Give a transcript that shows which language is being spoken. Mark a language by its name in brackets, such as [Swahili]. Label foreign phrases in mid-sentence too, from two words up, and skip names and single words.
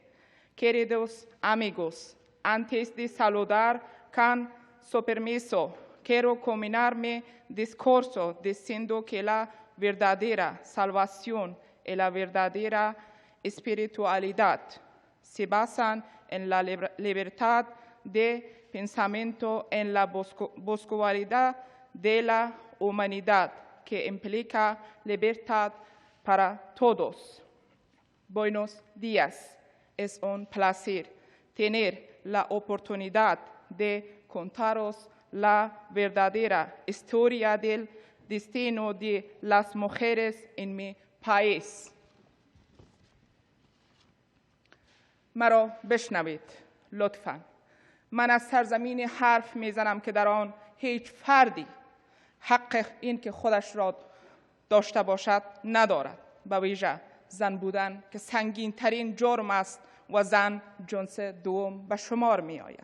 [Spanish] Queridos amigos, antes de saludar con su permiso, quiero culminar mi discurso diciendo que la verdadera salvación y la verdadera espiritualidad se basan en la libertad de pensamiento, en la búsqueda de la humanidad, que implica libertad para todos. Buenos días. Es un placer tener la oportunidad de contaros la verdadera historia del destino de las mujeres en mi país. [Persian] مرا بشنوید لطفاً. من از سرزمین حرف میزنم که در آن هیچ فردی حق این که خودش را داشته باشد ندارد، به ویژه زن بودن که سنگین ترین جرم است و زن جنس دوم به شمار می آید.